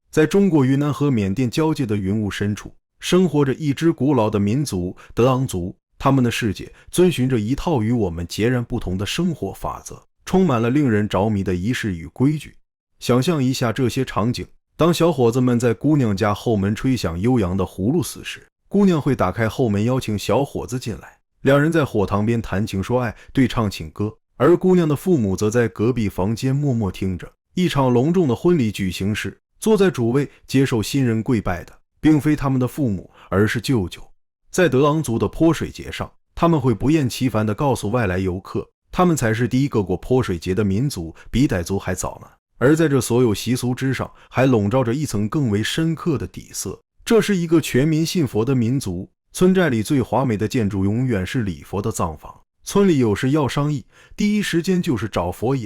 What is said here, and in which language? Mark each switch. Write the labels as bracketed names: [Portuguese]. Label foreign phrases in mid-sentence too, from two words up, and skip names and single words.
[Chinese] 在中國雲南和緬甸交界的雲霧深處，生活着一支古老的民族——德昂族。他們的世界遵循着一套與我們截然不同的生活法則，充滿了令人着迷的儀式與規矩。想象一下這些场景：當小伙子們在姑娘家後門吹響悠揚的葫蘆絲時，姑娘會打開後门邀請小伙子進来，兩人在火塘邊談情說愛，对唱情歌，而姑娘的父母則在隔壁房間默默聽着。一场隆重的婚禮舉行時，坐在主位接受新人跪拜的并非他們的父母，而是舅舅。在德昂族的潑水節上，他們會不厭其煩地告訴外來遊客，他們才是第一個過潑水節的民族，比傣族還早呢。而在這所有習俗之上，還籠罩着一層更為深刻的底色，這是一個全民信佛的民族。村寨裡最華美的建築永遠是禮佛的葬房，村裡有事要商議，第一時間就是找佛爺。